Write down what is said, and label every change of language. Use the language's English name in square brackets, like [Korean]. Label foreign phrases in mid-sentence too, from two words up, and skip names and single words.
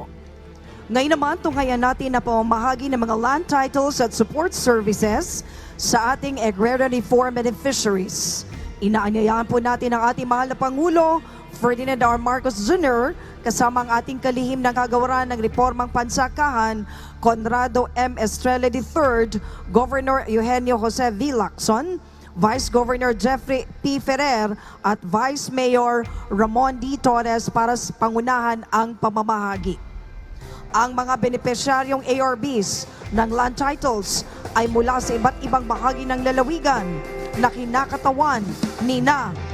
[Filipino] Ngayon naman, tunghayan natin na pamamahagi ng mga [English] land titles [Filipino] at [English] support services [Filipino] sa ating [English] agrarian reform beneficiaries. [Filipino] Inaanyayahan po natin ang ating mahal na Pangulo, Ferdinand R. Marcos Jr., kasama ang ating kalihim ng kagawaran ng Reformang Pansakahan, Conrado M. Estrella III, Governor Eugenio Jose V. Lacson, Vice Governor Jeffrey P. Ferrer at Vice Mayor Ramon D. Torres para pangunahan ang pamamahagi. Ang mga benepisyaryong ARBs ng [English] land titles [Filipino] ay mula sa iba't ibang bahagi ng lalawigan na kinakatawan ni na